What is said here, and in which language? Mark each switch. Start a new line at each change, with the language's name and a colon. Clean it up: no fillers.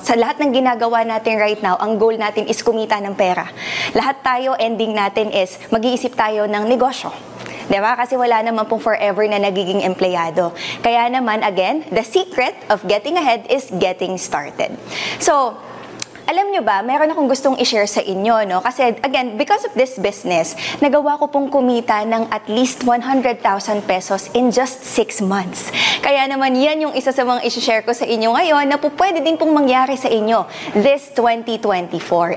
Filipino: Sa lahat ng ginagawa natin
English: right now,
Filipino: ang goal natin is kumita ng pera. Lahat tayo, ending natin is mag-iisip tayo ng negosyo. Diba? Kasi wala naman pong forever na nagiging empleyado. Kaya naman,
English: again, the secret of getting ahead is getting started.
Filipino: So, alam nyo ba, meron akong gustong i-share sa inyo, no?
English: Kasi, again, because of this business,
Filipino: nagawa ko pong kumita ng
English: at least 100,000 pesos in just 6 months.
Filipino: Kaya naman, yan yung isa sa mga i-share ko sa inyo ngayon na po pwede din pong mangyari sa inyo
English: this 2024.